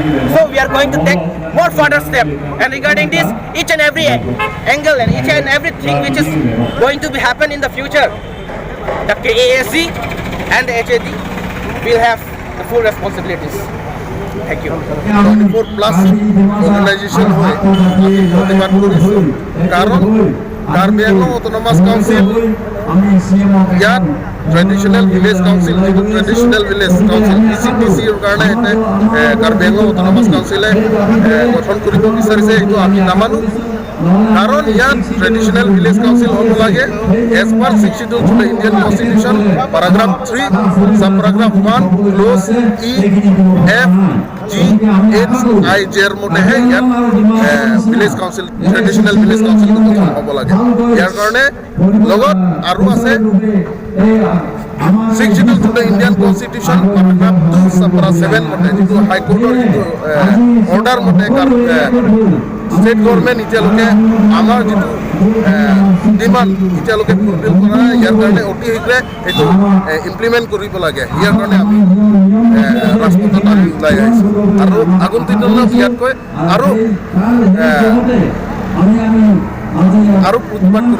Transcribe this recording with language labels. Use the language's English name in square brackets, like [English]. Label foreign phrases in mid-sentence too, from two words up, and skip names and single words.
[English] So we are going to take more further step, and regarding this, each and every angle and each and everything which is going to be happen in the future, the KASC and the HAD will have the full responsibilities. Thank you. [Assamese] 24 Plus organization হয় আমি প্রতিবাদ কৰিছোঁ, কাৰণ কাৰ্বি আংলং অটোনমাছ কাউন্সিল ইয়াত [English] traditional village council, [Assamese] যিটো [English] traditional village council [Assamese] PCTCৰ কাৰণে এটা কাৰ্বি আংলং অটোনমাছ কাউন্সিলে গঠন কৰিব বিচাৰিছে, এইটো আমি নামানো। কাৰণ ইয়াত [English] traditional village council [Assamese] হ'ব লাগে [English] as per 62 to the Indian Constitution, paragraph 3 subparagraph 1 clause E F G H I J [Assamese] এর মধ্যে ইয়াত [English] village council, traditional village council [Assamese] গঠন হ'ব লাগে। ইয়াৰ কাৰণে লগত আৰু আছে [English] 62 to the Indian Constitution, paragraph 2 subparagraph 7 [Assamese] মতে, যিটো হাইকোৰ্টৰ যিটো অৰ্ডাৰ মতে [English] state government [Assamese] এতিয়ালৈকে আমাৰ যিটো ডিমাণ্ড এতিয়ালৈকে ফুলফিল কৰা, ইয়াৰ কাৰণে অতি শীঘ্ৰে সেইটো ইমপ্লিমেণ্ট কৰিব লাগে। ইয়াৰ কাৰণে আমি ৰাজপথত আমি ওলাই আহিছোঁ, আৰু আগন্তুক দিনত ইয়াতকৈ আৰু প্ৰতিবাদ